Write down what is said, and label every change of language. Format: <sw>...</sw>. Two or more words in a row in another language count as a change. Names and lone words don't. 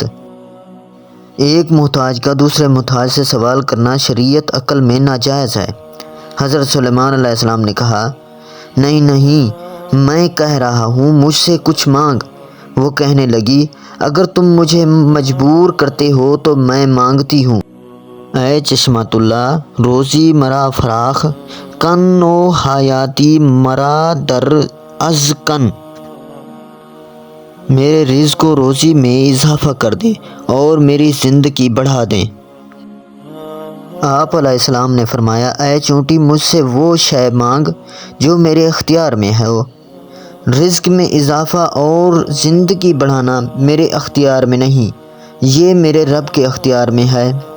<ur>ایک محتاج کا دوسرے محتاج سے سوال کرنا شریعت عقل میں ناجائز ہے۔ حضرت سلیمان علیہ السلام نے کہا، نہیں نہیں، میں کہہ رہا ہوں مجھ سے کچھ مانگ۔ وہ کہنے لگی، اگر تم مجھے مجبور کرتے ہو تو میں مانگتی ہوں۔</ur> <fa>اے چشمت اللہ، روزی مرا فراخ کن و حیاتی مرا در از کن۔</fa> <ur>میرے رزق و روزی میں اضافہ کر دے اور میری زندگی بڑھا دیں۔ آپ علیہ السلام نے فرمایا، اے چونٹی، مجھ سے وہ شے مانگ جو میرے اختیار میں ہو۔ رزق میں اضافہ اور زندگی بڑھانا میرے اختیار میں نہیں، یہ میرے رب کے اختیار میں ہے۔</ur>